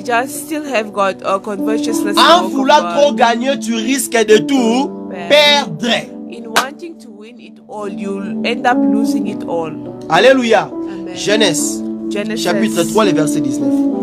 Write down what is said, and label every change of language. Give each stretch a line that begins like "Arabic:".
English: just still have got a covetousness.
French: En voulant trop gagner, tu risques de tout perdre.
English: In wanting to win it all, you'll end up losing it all. Alléluia. Amen.
French: Genesis chapitre 3, le verset 19.